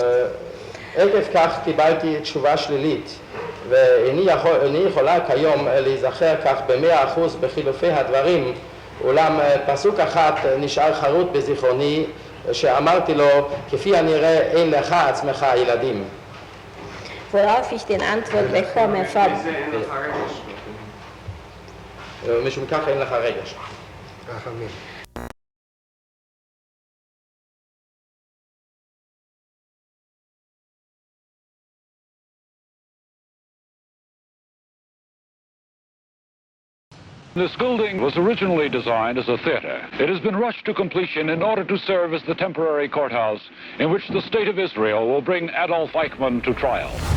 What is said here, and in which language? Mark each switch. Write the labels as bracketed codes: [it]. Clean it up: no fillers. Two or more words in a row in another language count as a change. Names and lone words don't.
[he] עקב כך קיבלתי תשובה שלילית, ואיני יכולה כיום להיזכר כך ב100% בחילופי הדברים, אולם פסוק אחד נשאר חרוט בזיכרוני, שאמרתי לו, כפי הנראה אין לך עצמך ילדים. [de] Worauf ich den Antwort bekomme vom... [he] משום כך אין לך רגש. רחמים. [en] This building was originally designed as a theater. It has been rushed to completion in order to serve as the temporary courthouse in which the State of Israel will bring Adolf Eichmann to trial.